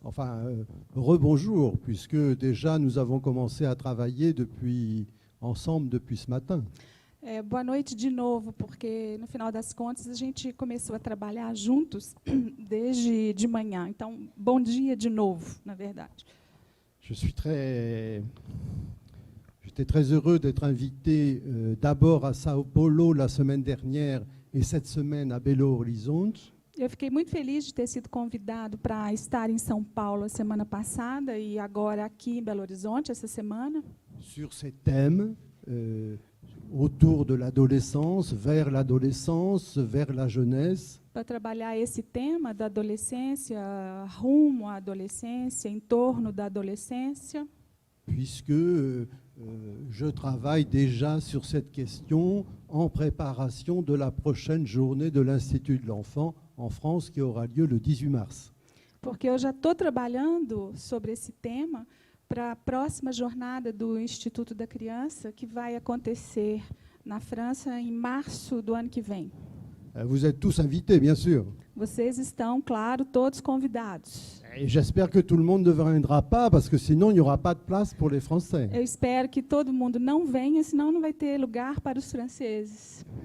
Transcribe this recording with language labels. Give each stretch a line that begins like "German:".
French: Enfin, rebonjour, puisque déjà nous avons commencé à travailler ensemble depuis ce matin.
Portuguese: Boa noite de novo, porque no final das contas a gente começou a trabalhar juntos desde de manhã. Então, bom dia de novo, na verdade.
French: J'étais très heureux d'être invité d'abord à Sao Paulo la semaine dernière et cette semaine à Belo Horizonte.
Portuguese: Eu fiquei muito feliz de ter sido convidado para estar em São Paulo a semana passada e agora aqui em Belo Horizonte essa semana.
French: Sur ces thèmes autour de l'adolescence, vers la jeunesse.
Portuguese: Para trabalhar esse tema da adolescência, rumo à adolescência, em torno da adolescência.
French: Puisque je travaille déjà sur cette question en préparation de la prochaine journée de l'Institut de l'Enfant en France qui aura lieu le 18 mars.
Portuguese: Porque eu já estou trabalhando sobre esse tema para a próxima jornada do Instituto da Criança, que vai acontecer na França em março do ano que vem.
French: Vous êtes tous invités, bien sûr.
Portuguese: Vocês estão, claro, todos convidados.
French: Et j'espère que tout le monde ne viendra pas, parce que sinon il n'y aura pas de place pour les Français.
Portuguese: Eu espero que todo mundo não venha, senão não vai ter lugar para os franceses.